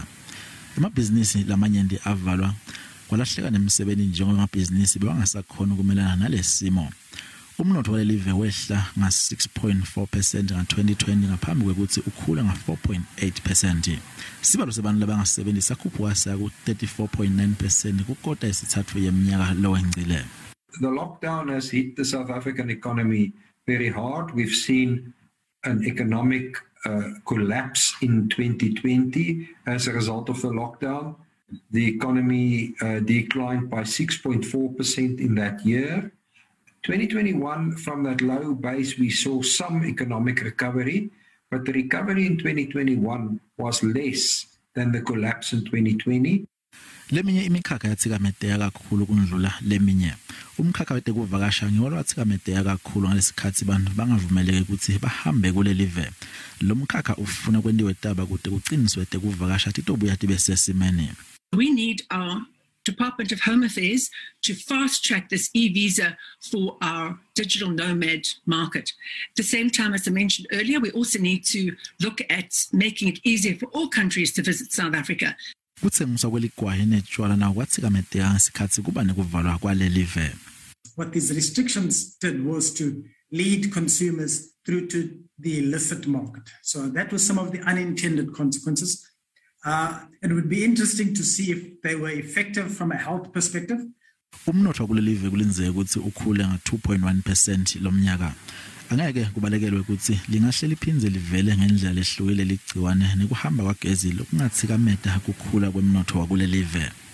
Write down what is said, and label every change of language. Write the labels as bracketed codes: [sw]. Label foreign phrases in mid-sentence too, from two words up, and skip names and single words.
[ss] Amabhizinisi lamanyenti avalwa kwalahleka nemisebenzi njengoba amabhizinisi bewangasakhona ukumelana nalesimo. Umnotho walelive wehla nga-6.4% nga-2020 ngaphambi kwekuthi ukhula nga-4.8%. Isibalo sabantu labangasebenzi sakhuphuka saya ku-34.9% kukota yesithathu yeminyaka lowengcile. [en] The lockdown has hit the South African economy very hard. We've seen an economic collapse in 2020 as a result of the lockdown. The economy declined by 6.4% in that year. 2021, from that low base, we saw some economic recovery, but the recovery in 2021 was less than the collapse in 2020. [ss] Leminye imikhakha yathikameteya kakhulu kundlula leminye. Umkhakha wetekuvakasha ngiwo wathikameteya kakhulu ngalesikhathi abantu bangavumeleke ukuthi bahambe kulelive. Lo mkhakha ufuna kwendiwe taba kude kuqiniswe tekuvakasha titobuya tibe sesimene. [en] We need our Department of Home Affairs to fast-track this e-visa for our digital nomad market. At the same time, as I mentioned earlier, we also need to look at making it easier for all countries to visit South Africa. What these restrictions did was to lead consumers through to the illicit market. So that was some of the unintended consequences. It would be interesting to see if they were effective from a health perspective. [ss] Umnotho kulelive kulinzeka ukuthi ukhule nga-2.1% lomnyaka. Angeke kubalekelwe ukuthi lingahle liphindze livele ngendlela lehlukile ligciwane nekuhamba kwagezi lokungathikameta kukhula kwemnotho wakulelive.